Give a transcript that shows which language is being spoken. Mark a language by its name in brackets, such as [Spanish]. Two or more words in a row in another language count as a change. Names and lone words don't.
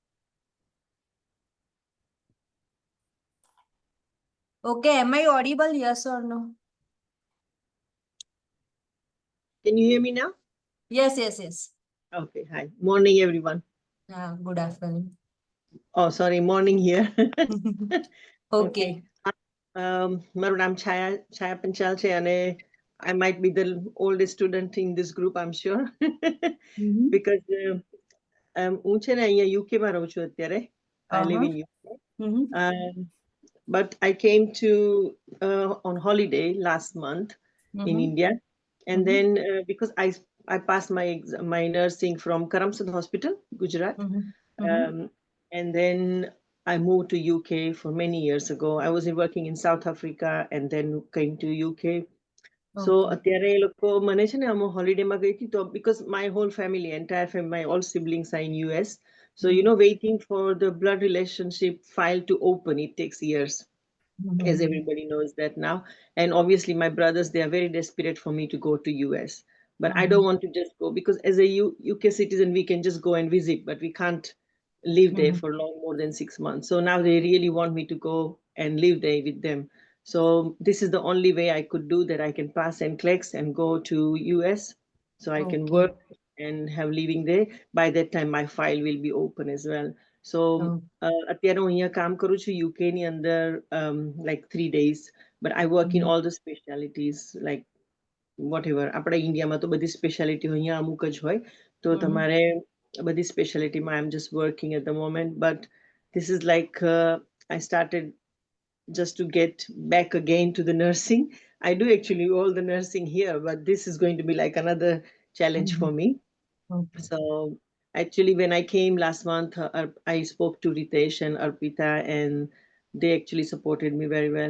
[English] Okay, am I audible? Yes or no? Can you hear me now? Yes. Okay, hi. Morning, everyone. Good afternoon. Oh, sorry, morning here. Okay. [Gujarati] મારું નામ છાયા પંચાલ છે, અને [English] I might be the oldest student in this group, I'm sure. [Gujarati] Because હું છે ને અહીંયા UK માં રહું છું અત્યારે. [English] I live in UK. But I came to on holiday last month in India, and then because I passed my nursing from Karamsad Hospital, Gujarat, and then I moved to UK for many years ago. I was working in South Africa and then came to UK. So [Gujarati] અત્યારે એ લોકો મને છે ને આમ હોલિડે માં ગઈ હતી, તો [English] because my whole family, entire family, my all siblings are in US. So waiting for the blood relationship file to open, it takes years. As everybody knows that now. And obviously my brothers, they are very desperate for me to go to US. But I don't want to just go, because as a UK citizen, we can just go and visit, but we can't live there for long more than 6 months. So now they really want me to go and live there with them. So this is the only way I could do that. I can pass NCLEX and go to US. So I can work and have living there. By that time, my file will be open as well. [Gujarati] So અત્યારે હું અહીંયા કામ કરું છું UK ની અંદર, [English] like 3 days, but I work in all the specialities, like whatever. [Gujarati] આપણા ઇન્ડિયામાં તો બધી સ્પેશિયાલિટી અહીંયા અમુક જ હોય, તો તમારે બધી સ્પેશિયાલિટીમાં [English] I'm just working at the moment. But this is like I started just to get back again to the nursing. I do actually all the nursing here, but this is going to be like another challenge for me. So actually, when I came last month, I spoke to Ritesh and Arpita, and they actually supported me very well.